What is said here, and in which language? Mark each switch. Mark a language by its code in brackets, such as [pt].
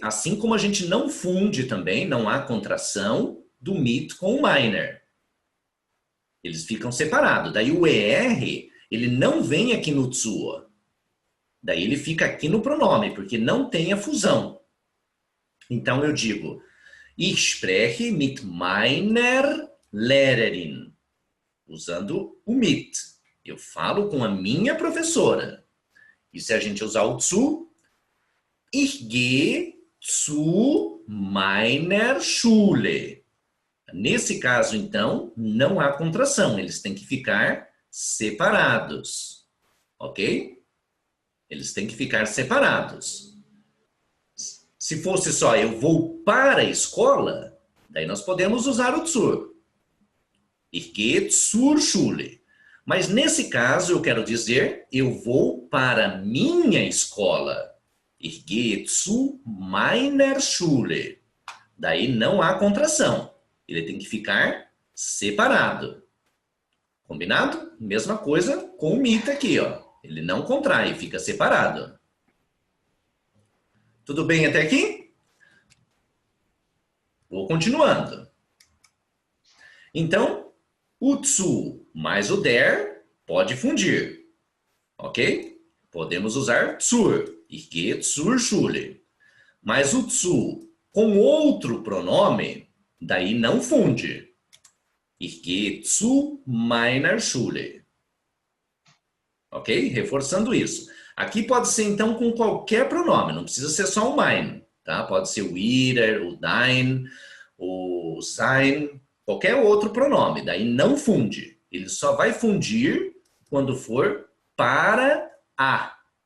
[pt] Assim como a gente não funde também, não há contração do mit com o meiner. Eles ficam separados. Daí o er, ele não vem aqui no zu. Daí ele fica aqui no pronome, porque não tem a fusão. Então eu digo, [de] ich spreche mit meiner Lehrerin. [pt] Usando o mit. Eu falo com a minha professora. E se a gente usar o zu, [de] ich gehe zu meiner Schule. [pt] Nesse caso, então, não há contração. Eles têm que ficar separados. Ok? Eles têm que ficar separados. Se fosse só eu vou para a escola, daí nós podemos usar o zur. [de] Ich gehe zur Schule. [pt] Mas nesse caso eu quero dizer eu vou para a minha escola. [de] Ich gehe zu meiner Schule. [pt] Daí não há contração. Ele tem que ficar separado. Combinado? Mesma coisa com o mit aqui, ó. Ele não contrai, fica separado. Tudo bem até aqui? Vou continuando. Então, o zu mais o der pode fundir. Ok? Podemos usar [de] zur. Ich gehe zur Schule. [pt] Mas o zu com outro pronome, daí não funde. [de] Ich gehe zu meiner Schule. [pt] Ok? Reforçando isso. Aqui pode ser, então, com qualquer pronome. Não precisa ser só o mein. Tá? Pode ser o ihrer, o dein, o sein, qualquer outro pronome. Daí não funde. Ele só vai fundir quando for para a.